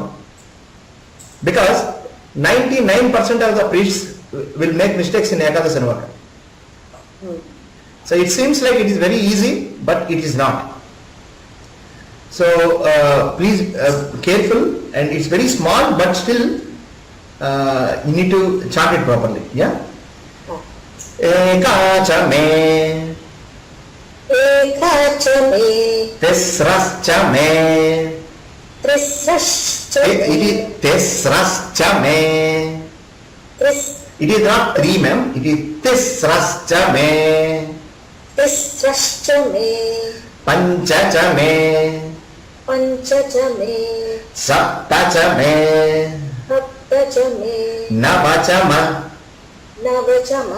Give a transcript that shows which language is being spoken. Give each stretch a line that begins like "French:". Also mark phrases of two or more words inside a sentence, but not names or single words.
English: Because 99% of the priests will make mistakes in Ekadasa Anuvaka. So it seems like it is very easy, but it is not. So please careful, and it's very small, but still you need to chant it properly. Yeah.
Sanskrit: एका च मे. एका च मे. तिस्रश्च मे. तिस्रश्च मे.
English: It is
Sanskrit: तिस्रश्च मे.
English: It is not three, ma'am. It is
Sanskrit: तिस्रश्च मे. तिस्रश्च मे. पञ्च च मे. पञ्च च मे. सप्त च मे. सप्त च मे. नव च मे. नव च मे.